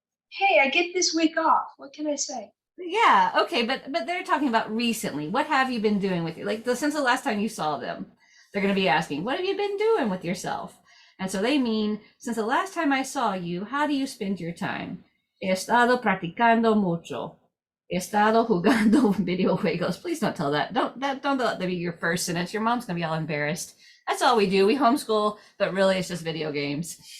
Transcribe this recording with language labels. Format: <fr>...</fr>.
<en>Hey, I get this week off. What can I say? Yeah, okay, but they're talking about recently. What have you been doing with you? Like since the last time you saw them, they're going to be asking, what have you been doing with yourself? And so they mean, since the last time I saw you, how do you spend your time?</en> <es>He estado practicando mucho. He estado jugando videojuegos.</es> <en>Please don't tell that. Don't let that be your first sentence. Your mom's going to be all embarrassed. That's all we do. We homeschool, but really it's just video games.</en>